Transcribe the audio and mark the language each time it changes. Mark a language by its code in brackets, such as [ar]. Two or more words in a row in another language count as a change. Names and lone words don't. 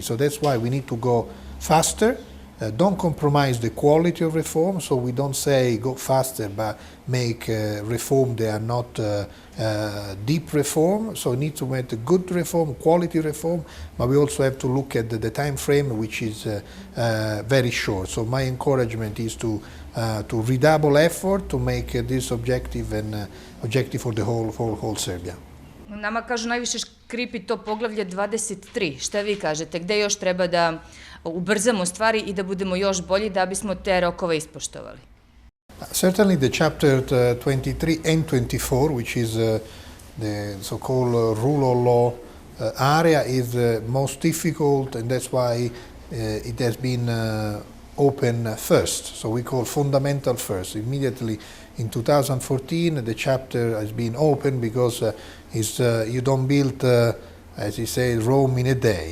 [en] So that's why we need to go faster. Don't compromise the quality of reform, so we don't say go faster but make reform that are not deep reform. So we need to make a good reform, quality reform, but we also have to look at the time frame, which is very short. So my encouragement is to redouble effort to make this objective and objective for the whole Serbia. [sr] Nama kažu najviše škripi to poglavlje 23. Šta vi kažete? Gde još treba da ubrzamo stvari i da budemo još bolji da bismo te rokove ispoštovali? [en] Certainly the chapter 23 and 24, which is the so-called rule of law area, is the most difficult, and that's why it has been open first. So we call fundamental first. Immediately in 2014 the chapter has been open because you don't build as he said, Rome in a day.